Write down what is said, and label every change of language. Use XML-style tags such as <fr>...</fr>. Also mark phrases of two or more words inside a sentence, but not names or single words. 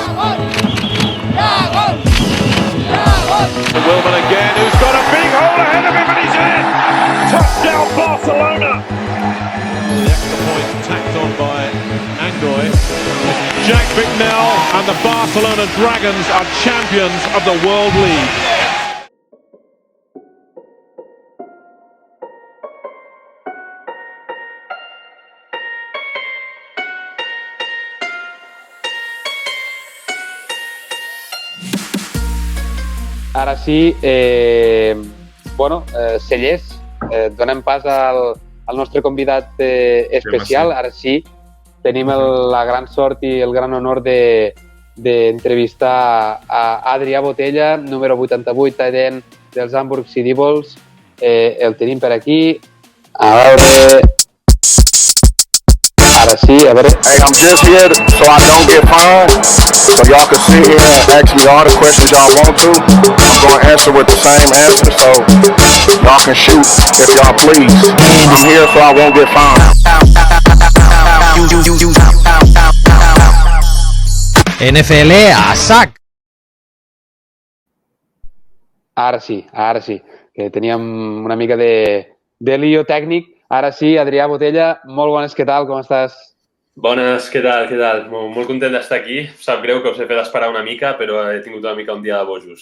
<en>Wilman again, who's got a big hole ahead of him and he's in. Touchdown, Barcelona. The extra point tacked on by Angoy. Jack Bicknell and the Barcelona Dragons are champions of the World League.</en> <ca>Ara sí, Cellers, donem pas al nostre convidat especial. Ara sí, tenim la gran sort i el gran honor d'entrevistar a Adrià Botella, número 88,</ca> <en>tight end</en> <ca>dels Hamburg Sea Devils. El tenim per aquí. A veure... Ara sí, a veure...</ca> <en>Hey, I'm just here so I don't get fined, so y'all can sit here and ask me all the questions y'all want to. I'm going to answer with the same answer, so y'all can shoot if y'all please. I'm here so I won't get fined.</en> <ca>NFL a sac. Ara sí, que teníem una mica de lío tècnic. Ara sí, Adrià Botella, molt bones, què tal, com estàs? Bones, què tal? Molt content d'estar aquí. Sap greu que us he fet esperar una mica, però he tingut una mica un dia de bojos.</ca>